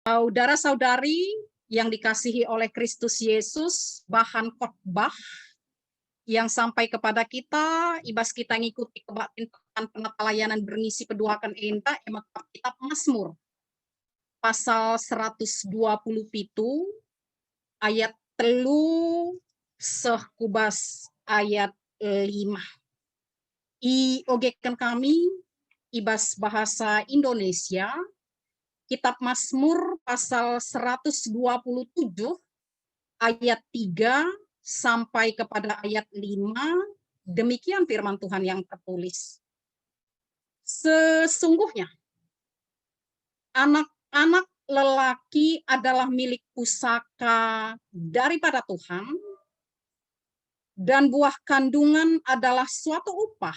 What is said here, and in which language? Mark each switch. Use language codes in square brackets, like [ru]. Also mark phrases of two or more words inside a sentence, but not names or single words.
[id] Saudara-saudari yang dikasihi oleh Kristus Yesus, bahan khotbah yang sampai kepada kita, [btx] ibas kita ngikuti kebaktian penata layanan berngisi peduakan enta, emak kitab Mazmur, pasal 120 pitu, ayat telu, sekubas ayat 5. I ogekan kami, ibas [id] bahasa Indonesia, kitab Mazmur pasal 127 ayat 3 sampai kepada ayat 5, demikian firman Tuhan yang tertulis. Sesungguhnya anak-anak lelaki adalah milik pusaka daripada Tuhan, dan buah kandungan adalah suatu upah.